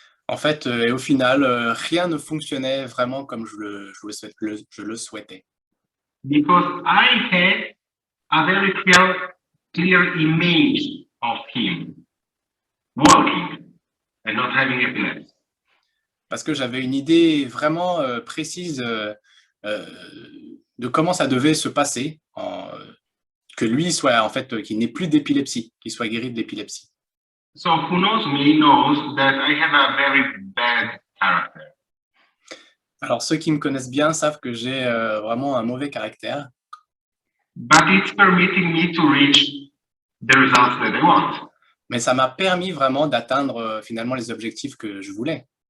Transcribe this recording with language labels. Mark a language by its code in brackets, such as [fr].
[fr] En fait, et au final, rien ne fonctionnait vraiment comme je le souhaitais. [en] Because I had a very clear image of him working and not having epilepsy. [fr] Parce que j'avais une idée vraiment précise de comment ça devait se passer, que lui soit en fait, qu'il n'ait plus d'épilepsie, qu'il soit guéri de l'épilepsie. [en] So who knows me knows that I have a very bad character. [fr] Alors ceux qui me connaissent bien savent que j'ai vraiment un mauvais caractère. [en] But it's permitting me to reach the results that I want. [fr] Mais ça m'a permis vraiment d'atteindre finalement les objectifs que je voulais.